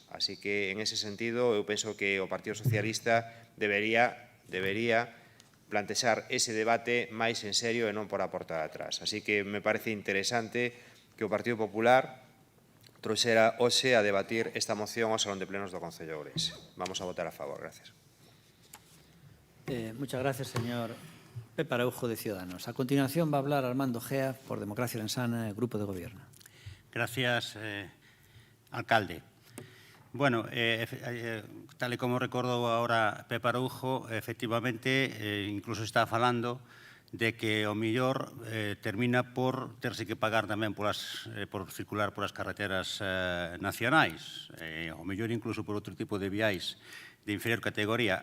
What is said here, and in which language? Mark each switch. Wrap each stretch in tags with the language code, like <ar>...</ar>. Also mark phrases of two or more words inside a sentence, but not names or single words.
<es>Así que, en ese sentido,</es> <gl>eu penso que o Partido Socialista debería plantexar ese debate máis en serio e non por a porta de atrás. Así que me parece interesante que o Partido Popular trouxera hoxe a debatir esta moción ao Salón de Plenos do Concello de Ourense. Vamos a votar a favor. Gracias.</gl> <es>Muchas gracias, señor Pepe Araujo, de Ciudadanos. A continuación va a hablar Armando Gea, por Democracia Lensana, Grupo de Gobierno. Gracias, alcalde.</es> <gl>Bueno, tal e como recordou agora Pepe Araujo, efectivamente, incluso está falando de que o millor termina por terse que pagar tamén por circular por as carreteras nacionais, o mellor incluso por outro tipo de viais de inferior categoría.</gl>